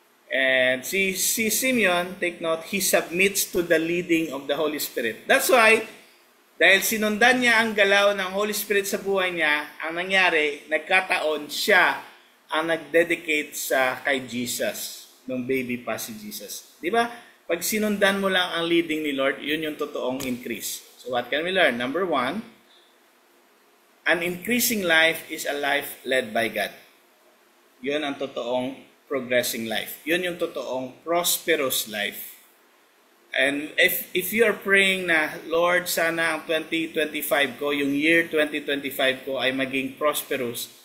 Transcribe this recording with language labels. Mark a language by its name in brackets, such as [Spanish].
[English] And si Simeon, take note, he submits to the leading of the Holy Spirit. That's why, [Filipino] dahil sinundan niya ang galaw ng Holy Spirit sa buhay niya, ang nangyari, nagkataon siya ang nag-dedicate kay Jesus, nung baby pa si Jesus. Di ba? Pag sinundan mo lang ang leading ni Lord, yun yung totoong increase. [English] So what can we learn? Number 1, an increasing life is a life led by God. [Filipino] Yun ang totoong progressing life. Yun yung totoong prosperous life. [English] And if you are praying [Filipino] na, Lord, sana ang 2025 ko, yung year 2025 ko ay maging prosperous,